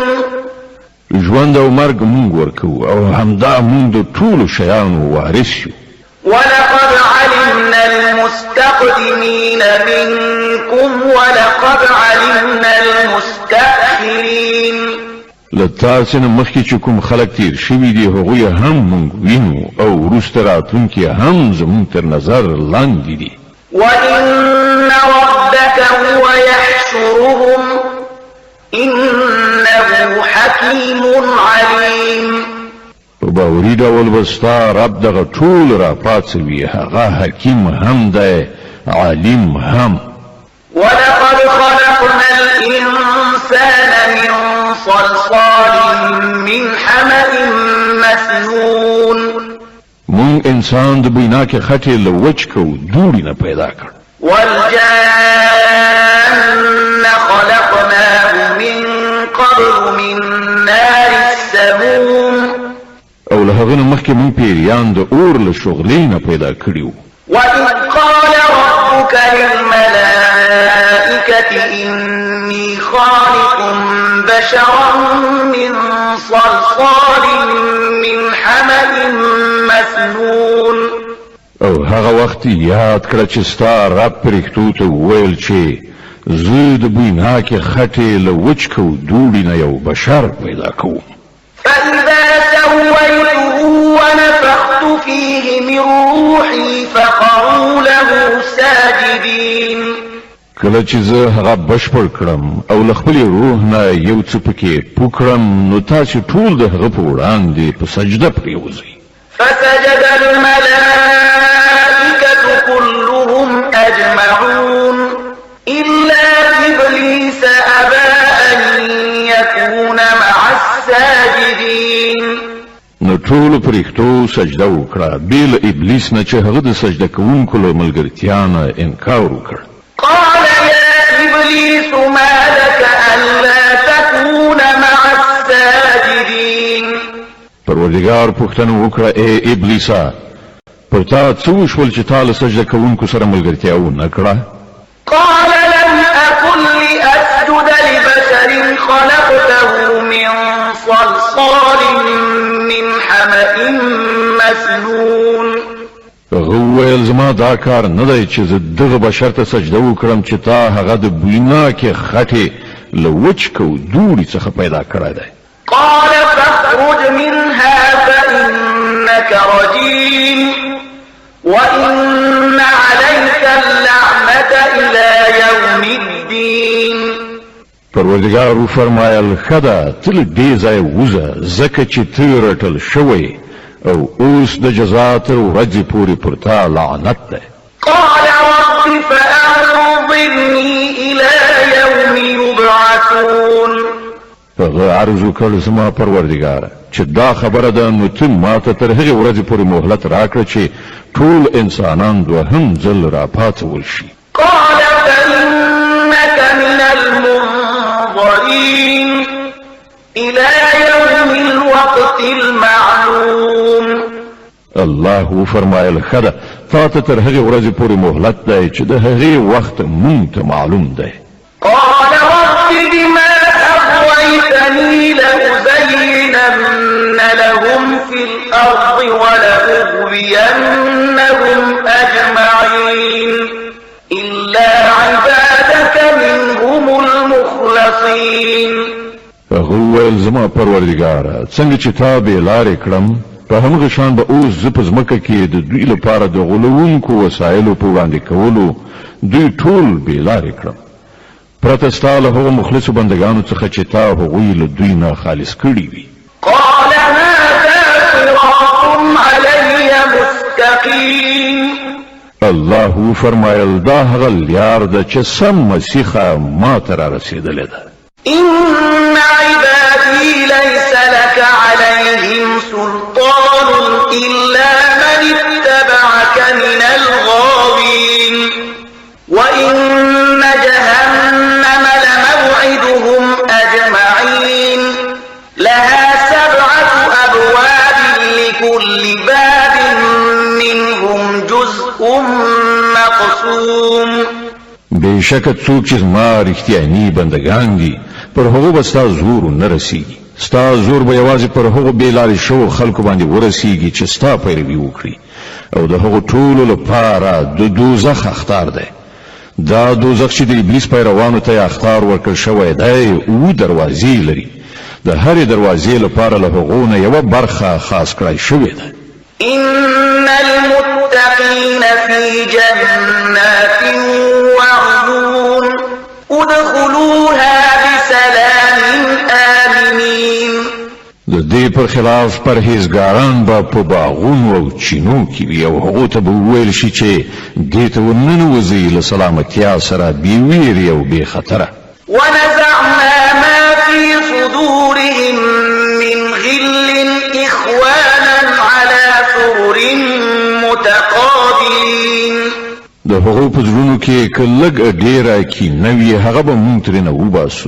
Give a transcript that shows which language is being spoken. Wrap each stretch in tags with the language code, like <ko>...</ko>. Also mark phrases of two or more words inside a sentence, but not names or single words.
<ps>ژوند او مرګ مونږ ورکوو او همدا مونږ د ټولو شیانو وارث یو.</ps> <ar>ولقد علمنا المستقدمين منكم ولقد علمنا المستأخرين.</ar> <ps>له تاسې نه مخکې چې کوم خلک تیر شوي دي هغوی هم مونږ وینو او وروسته راتلونکي هم زموږ تر نظر لاندې دي.</ps> <ar>وإن ربك هو يحشرهم إنه حكيم عليم.</ar> <ps>په باوري ډول به ستا رب دغه ټول را پاڅوي، هغه حکیم هم دی عالم هم.</ps> <ar>ولقد خلقنا الإنسان من صلصال من حمأ مسنون.</ar> <ps>مونږ انسان د بویناکې خټې له وچ کو دوړي نه پیدا کړ.</ps> <ar>والجان خلقناه من قبل من نار السموم.</ar> <ps>او له هغه نه مخکې مونږ پیریان د اور له شغلې نه پیدا کړي.</ps> <ar>وإذ قال ربك للملائكة إني خالق بشرا من صلصال من حمأ مسنون.</ar> <ps>او هغه وخت یاد کړه چې ستا رب پرښتو ته وویل چې زه د بویناکې خټې له وچ کو دوړي نه یو بشر پیدا کوم.</ps> <ar>فإذا سويته ونفخت فيه من روحي فقعوا له ساجدين.</ar> <ps>کله چې زه هغه بشپړ کړم او له خپل روح نه یو څه پکې پوکړم نو تاسو ټول د هغه په وړاندې په سجده پریوځئ.</ps> <ar>فسجد الملائكة كلهم أجمعون إلا إبليس أبى أن يكون مع الساجدين.</ar> <ps>نو ټول پرښتو سجده وکړه بیل ابلیس نه چې هغه د سجده کوونکو له ملګرتیا نه انکار وکړ.</ps> <ar>قال يا إبليس ما لك ألا تكون مع الساجدين.</ar> <ps>پروردگار پوښتنه وکړه ای ابلیسا پر تا څه وشول چې تا له سجده کوونکو سره ملګرتیا ونه کړه؟</ps> <ar>قال لم أكن لأسجد لبشر خلقته من صلصال من حمأ مسنون.</ar> <ps>هغه وویل زما دا کار نه دی چې زه دغه بشر ته سجده وکړم چې تا هغه د بویناکې خټې له وچ کو دوړي څخه پیدا کړی دی.</ps> <ar>قال فاخرج منها فإنك رجيم وإن عليك اللعنة إلى يوم الدين.</ar> <ps>پروردگار فرمایل خدا تل دې ځای وزه زکه چې ته رټل شوی او اوس د جزا تر ورځې پورې پر تا لعنت ده.</ps> <ar>قال رب فأنظرني إلى يوم يبعثون.</ar> <ps>هغه عرض وکړ زما پروردگار چې دا خبره ده نو ته ماته تر هغې ورځې پورې مهلت راکړه چې ټول انسانان دوهم ځل راپاڅول شي.</ps> <ar>قال فإنك من المنظرين إلى يوم الوقت المعلوم.</ar> <ps>الله فرمایل خدا تا ته تر هغې ورځې پورې مهلت دی چې د هغې وخت مونږ ته معلوم دی.</ps> <ar>قال رب بما أغويتني لأزينن لهم في الأرض ولأغوينهم أجمعين إلا عبادك منهم المخلصين.</ar> <ps>هغه وویل زما پروردګاره څنګه چې تا بې لارې کړم په همغه شان به اوس زه په ځمکه کې د دوی لپاره د غولونکو وسایلو په وړاندې کولو دوی ټول بې لارې کړم پرته ستا له هغو مخلصو بندګانو څخه چې تا هغوی له دوی نه خالص کړي وي.</ps> <ar>قال هذا صراط علي مستقيم.</ar> <ps>الله فرمایل دا هغه لار ده چې سم مسیخه ما ته رارسېدلې ده.</ps> <ar>إن عبادي ليس لك عليهم سلطان إلا من اتبعك من الغاوين وإن جهنم لموعدهم أجمعين لها 7 أبواب لكل باب منهم جزء مقسوم.</ar> <ps>بېشکه څوک چې زما رښتیاني بندګان دي پر هغو به ستا زور نه رسیږي. ستا زور به یوازې پر هغو بې لارې شوو خلکو باندې ورسیږي چې ستا پیروي وکړي او د هغو ټولو لپاره د دوزخ اخطار دی. دا دوزخ چې د ابلیس پیروانو ته اخطار ورکړل شوی دی 7 دروازې لري. د هرې دروازې لپاره له هغو نه یوه برخه خاص کړی شوې ده.</ps> <ar>إن المتقين في جنات وعيون ادخلوها بسلام آمنين.</ar> <ps>د دې پر خلاف پرهیزګاران به په باغونو او چینو کې وي او هغو ته به وویل شي چې دې ته ورننوځئ له سلامتیا سره بې ویرې او بې خطره.</ps> <ar>ونزعنا ما في صدورهم من غل إخوانا على سرر متقابلين.</ar> <ps>د هغو په زړونو کې که لږ ډېره کینه وي هغه به مونږ ترېنه وباسو.</ps>